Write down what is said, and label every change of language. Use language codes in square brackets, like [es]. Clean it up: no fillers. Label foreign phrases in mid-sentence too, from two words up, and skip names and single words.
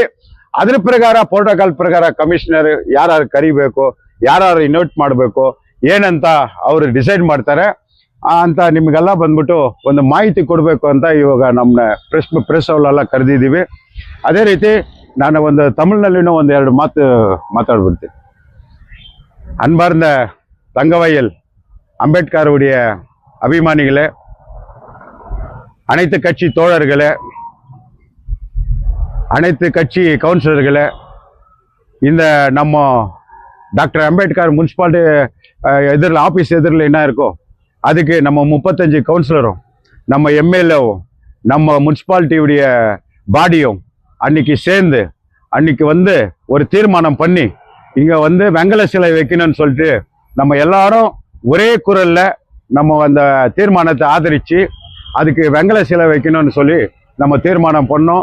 [kn] ಅದ್ರ ಪ್ರಕಾರ ಪ್ರೋಟೋಕಾಲ್ ಪ್ರಕಾರ ಕಮಿಷನರ್ ಯಾರು ಕರಿಬೇಕು, ಯಾರು ಇನ್ವೈಟ್ ಮಾಡಬೇಕು ಏನಂತ ಅವರು ಡಿಸೈಡ್ ಮಾಡ್ತಾರೆ ಅಂತ ನಿಮ್ಗೆಲ್ಲ ಬಂದ್ಬಿಟ್ಟು ಒಂದು ಮಾಹಿತಿ ಕೊಡಬೇಕು ಅಂತ ಇವಾಗ ನಮ್ಮ ಪ್ರೆಸ್ ಅವರೆಲ್ಲ ಕರೆದಿದ್ದೀವಿ. ಅದೇ ರೀತಿ ನಾನು ಒಂದು ತಮಿಳ್ನಲ್ಲಿನೂ ಒಂದು 2 ಮಾತು ಮಾತಾಡ್ಬಿಡ್ತೀನಿ. [ta] ಅನ್ಬಾರ್ದ தங்கவயல் அம்பேத்கருடைய அபிமானிகளே, அனைத்து கட்சி தோழர்களே, அனைத்து கட்சி கவுன்சிலர்களே, இந்த நம்ம டாக்டர் அம்பேத்கர் முனிசிபாலிட்டி எதிரில் ஆஃபீஸ் எதிரில் என்ன இருக்கோ அதுக்கு நம்ம 35 கவுன்சிலரும், நம்ம எம்எல்ஏவும், நம்ம முனிசிபாலிட்டியுடைய பாடியும் அன்னைக்கு சேர்ந்து அன்னைக்கு வந்து ஒரு தீர்மானம் பண்ணி இங்கே வந்து வெங்கல சிலை வைக்கணும்னு சொல்லிட்டு நம்ம எல்லாரும் ஒரே குரல்ல நம்ம அந்த தீர்மானத்தை ஆதரித்து அதுக்கு வெங்கல சிலை வைக்கணும்னு சொல்லி நம்ம தீர்மானம் பண்ணோம்.